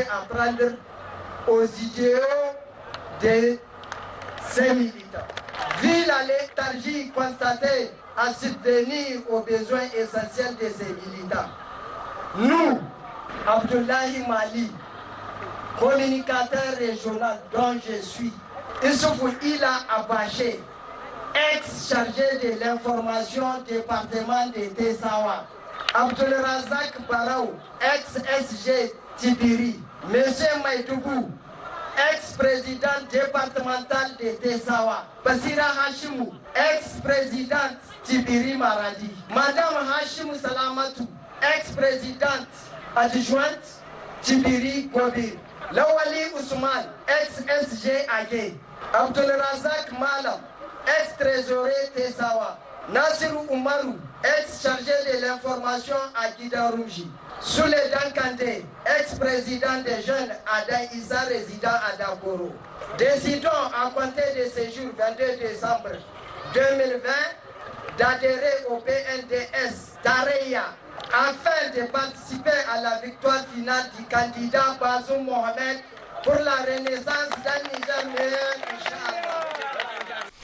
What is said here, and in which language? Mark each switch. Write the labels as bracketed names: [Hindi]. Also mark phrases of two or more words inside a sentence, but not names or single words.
[French] à prendre aux idéaux de ses militants, vu la léthargie constatée à subvenir aux besoins essentiels de ses militants, nous, Abdoulaye Mali, communicateur régional dont je suis, Issoufou Ila Abaché, ex-chargé de l'information département de Tessawa, Abdul Razak Barao, ex-SG Tibiri, M. Maïdougou, ex-président départemental de Tessawa, Basira Hashimou, ex-présidente Tibiri Maradi, Madame Hashimou Salamatou, ex-présidente adjointe Tibiri Gobir, Lawali Ousmane, ex-SG Agé, Abdul Razak Malam, ex-trésorier Tessawa, Nassirou Oumarou, ex-chargé de l'information à Guidarumji, Soule Dankande, ex-président des jeunes Ada Issa, résident à Dakoro. Décidons à compter de ce jour 22 décembre 2020 d'adhérer au PNDS Taraya afin de participer à la victoire finale du candidat Bazoum Mohamed pour la renaissance d'un Niger meilleur, Inch'Allah.